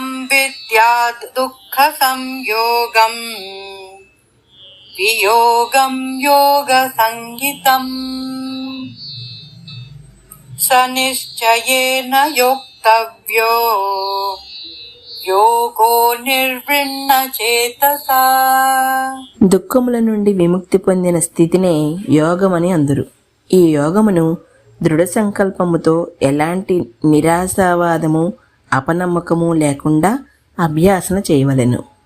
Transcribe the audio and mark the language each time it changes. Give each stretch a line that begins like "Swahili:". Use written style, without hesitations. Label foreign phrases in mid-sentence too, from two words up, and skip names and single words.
Sanskrit: विद्याद् दुःखसंयोगम् वियोगं योगसंज्ञितम् स निश्चयेन योक्तव्यो యోగో నిర్విణ్ణ చేతసా.
Telugu: దుఃఖముల నుండి విముక్తి పొందిన స్థితినే యోగమని అందురు. ఈ యోగమును దృఢ సంకల్పముతో ఎలాంటి నిరాశావాదము అపనమ్మకము లేకుండా అభ్యాసన చేయవలెను.